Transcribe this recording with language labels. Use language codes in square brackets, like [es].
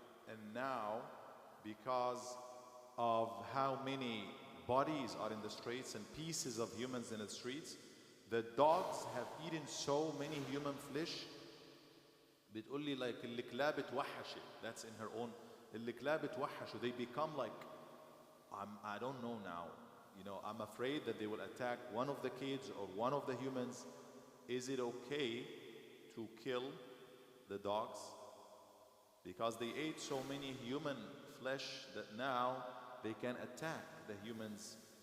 [en] And now, because of how many bodies are in the streets and pieces of humans in the streets, the dogs have eaten so many human flesh. [ar] بتقولي like الكلاب اتوحشت. [en] That's in her own. [ar] الكلاب اتوحشوا. [en] They become like, I don't know now. You know, I'm afraid that they will attack one of the kids or one of the humans. Is it okay to kill the dogs? Because they ate so many human flesh that now they can attack the humans.